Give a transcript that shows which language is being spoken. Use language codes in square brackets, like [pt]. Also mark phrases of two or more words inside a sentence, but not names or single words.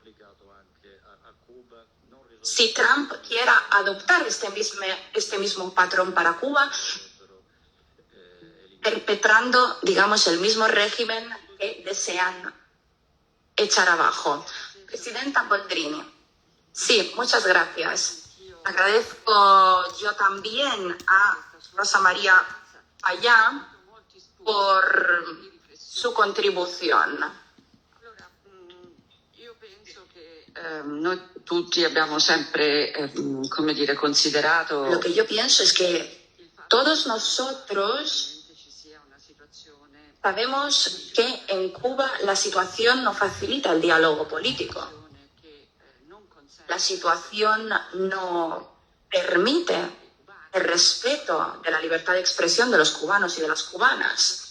[es] Si Trump quiera adoptar este mismo patrón para Cuba, perpetrando, digamos, el mismo régimen que desean echar abajo. Presidenta Boldrini. Sí, muchas gracias. Agradezco yo también a Rosa Maria Payá por su contribución. [it] Noi tutti abbiamo sempre, come dire, considerato. [es] Lo que yo pienso es que todos nosotros sabemos que en Cuba la situación no facilita el diálogo político. La situación no permite el respeto de la libertad de expresión de los cubanos y de las cubanas.